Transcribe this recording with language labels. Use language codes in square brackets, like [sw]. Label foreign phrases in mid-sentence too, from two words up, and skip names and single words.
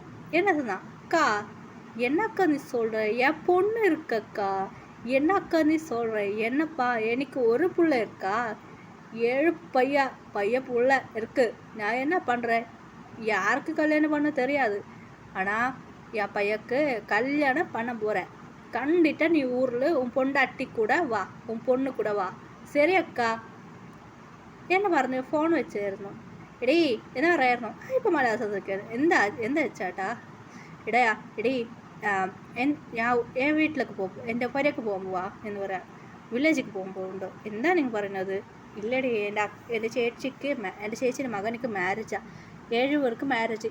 [ta] என்ன சொன்னா, அக்கா என்னக்கா நீ சொல்கிற, என் பொண்ணு இருக்கக்கா, என்னக்கா நீ சொல்கிற, என்னப்பா எனக்கு ஒரு புள்ள இருக்கா, 7 பைய புள்ள இருக்கு, நான் என்ன பண்ணுறேன், யாருக்கு கல்யாணம் பண்ண தெரியாது, ஆனால் என் பையக்கு கல்யாணம் பண்ண போகிறேன். கண்டிப்பாக நீ ஊரில் உன் பொண்டாட்டி கூட வா, உன் பொண்ணு கூட வா, [ml] ശരി അക്ക എന്നെ പറഞ്ഞു ഫോൺ വെച്ചായിരുന്നു. എടീ എന്നാ പറയായിരുന്നു, ഇപ്പം മലയാളം സംസാരിക്കുകയാണ്. എന്താ ചേട്ടാ എടീ ഞാൻ വീട്ടിലേക്ക് പോകും, എൻ്റെ പുരയ്ക്ക് പോകുമ്പോൾ വാ എന്ന് പറയാം. വില്ലേജിലേക്ക് പോകുമ്പോൾ ഉണ്ടോ, എന്താ നിങ്ങൾ പറയുന്നത്? ഇല്ലടി, എൻ്റെ ചേച്ചിയുടെ മകനിക്ക് മാരേജാ, 7 പേർക്ക് മാരേജ്.